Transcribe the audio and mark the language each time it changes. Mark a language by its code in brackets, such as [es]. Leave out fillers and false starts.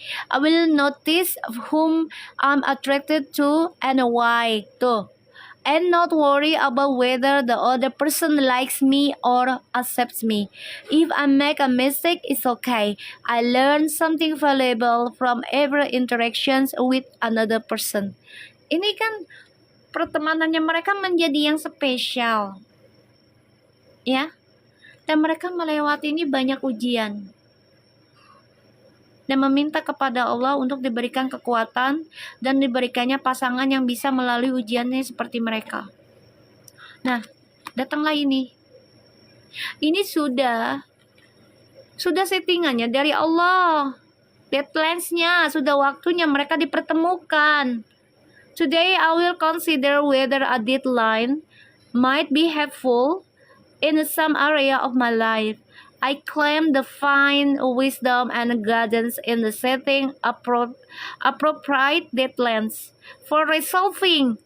[en] I will notice whom I'm attracted to and why tuh. And not worry about whether the other person likes me or accepts me. If I make a mistake, it's okay. I learn something valuable from every interactions with another person. [id] Ini kan pertemanannya mereka menjadi yang spesial. Ya. Dan mereka melewati ini banyak ujian. Dan meminta kepada Allah untuk diberikan kekuatan dan diberikannya pasangan yang bisa melalui ujiannya seperti mereka. Nah, datanglah ini. Ini sudah settingannya dari Allah. Deadlines-nya, sudah waktunya mereka dipertemukan. [en] Today I will consider whether a deadline might be helpful in some area of my life. I claim divine wisdom and guidance in the setting appropriate deadlines for resolving.